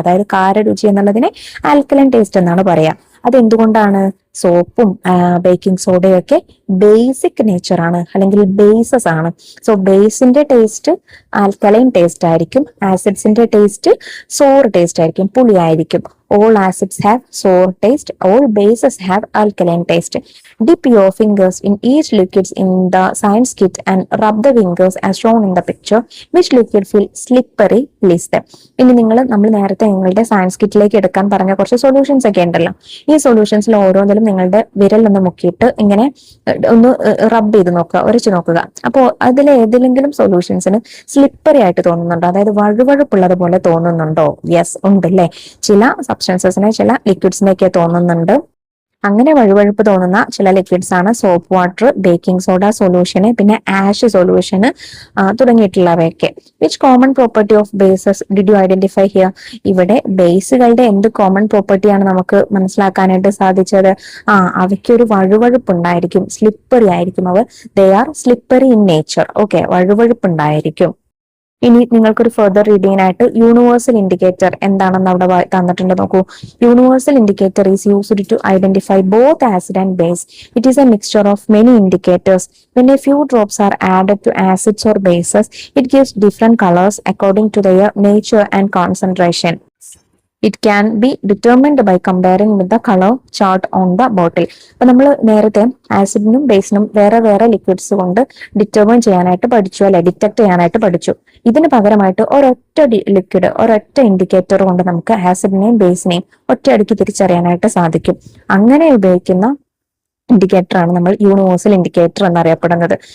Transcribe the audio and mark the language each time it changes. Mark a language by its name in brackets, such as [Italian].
[Malayalam] അതായത് കാരരുചി എന്നുള്ളതിനെ alkaline taste എന്നാണ് പറയാ. അതെന്തുകൊണ്ടാണ്? സോപ്പും ബേക്കിംഗ് സോഡയും ഒക്കെ ബേസിക് നേച്ചർ ആണ്, അല്ലെങ്കിൽ ബേസസ് ആണ്. സോ ബേസിന്റെ ടേസ്റ്റ് ആൽക്കലൈൻ ടേസ്റ്റ് ആയിരിക്കും, ആസിഡ്സിന്റെ ടേസ്റ്റ് സോർ ടേസ്റ്റ് ആയിരിക്കും, പുളിയായിരിക്കും. [English] All acids have sour taste. All bases have alkaline taste. Dip your fingers in each liquids in the science kit and rub the fingers as shown in the picture. Which liquid feel slippery? List them. [Malayalam] ഇനി നമ്മൾ നേരത്തെ നിങ്ങളുടെ science കിറ്റിലേക്ക് എടുക്കാൻ പറഞ്ഞ കുറച്ച് solutions ഒക്കെ ഉണ്ടല്ലോ. ഈ സൊല്യൂഷൻസിൽ ഓരോന്നിലും നിങ്ങളുടെ വിരൽ ഒന്ന് മുക്കിയിട്ട് ഇങ്ങനെ ഒന്ന് റബ്ബ് ചെയ്ത് നോക്കുക, ഉരച്ചു നോക്കുക. അപ്പോൾ അതിൽ ഏതെങ്കിലും സൊല്യൂഷൻസിന് സ്ലിപ്പറി ആയിട്ട് തോന്നുന്നുണ്ടോ? അതായത് വഴുവഴുപ്പുള്ളത് പോലെ തോന്നുന്നുണ്ടോ? യെസ്, ഉണ്ടല്ലേ. ചില സബ്സ്റ്റൻസസിനെ, ചില ലിക്വിഡ്സിനെയൊക്കെ തോന്നുന്നുണ്ട്. അങ്ങനെ വഴുവഴുപ്പ് തോന്നുന്ന ചില ലിക്വിഡ്സ് ആണ് സോപ്പ് വാട്ടർ, ബേക്കിംഗ് സോഡ സൊല്യൂഷന്, പിന്നെ ash സൊല്യൂഷന് തുടങ്ങിയിട്ടുള്ളവയൊക്കെ. [English] Which common property of bases did you identify here? [Malayalam] ഇവിടെ ബേസുകളുടെ എന്ത് കോമൺ പ്രോപ്പർട്ടിയാണ് നമുക്ക് മനസ്സിലാക്കാനായിട്ട് സാധിച്ചത്? അവയ്ക്ക് ഒരു വഴുവഴുപ്പ് ഉണ്ടായിരിക്കും, സ്ലിപ്പറി ആയിരിക്കും. [English] They are slippery in nature. [Malayalam] Okay, വഴുവഴുപ്പ് ഉണ്ടായിരിക്കും. ഇനി നിങ്ങൾക്കൊരു ഫെർദർ റീഡിങ്ങിനായിട്ട് യൂണിവേഴ്സൽ ഇൻഡിക്കേറ്റർ എന്താണെന്ന് അവിടെ തന്നിട്ടുണ്ട്. നോക്കൂ, [English] Universal indicator is used to identify both acid and base. It is a mixture of many indicators. When a few drops are added to acids or bases, it gives different colors according to their nature and concentration. It can be determined by comparing with the color chart on the bottle. [Malayalam] അപ്പൊ നമ്മൾ നേരത്തെ ആസിഡിനും ബേസിനും വേറെ വേറെ liquids കൊണ്ട് determine ചെയ്യാനായിട്ട് പഠിച്ചു അല്ലെ, detect ചെയ്യാനായിട്ട് പഠിച്ചു. ഇതിന് പകരമായിട്ട് ഒരൊറ്റ ലിക്വിഡ്, ഒരൊറ്റ ഇൻഡിക്കേറ്റർ കൊണ്ട് നമുക്ക് ആസിഡിനെയും ബേസിനെയും ഒറ്റയടിക്ക് തിരിച്ചറിയാനായിട്ട് സാധിക്കും. അങ്ങനെ ഉപയോഗിക്കുന്ന ഇൻഡിക്കേറ്റർ ആണ് നമ്മൾ യൂണിവേഴ്സൽ ഇൻഡിക്കേറ്റർ എന്നറിയപ്പെടുന്നത്.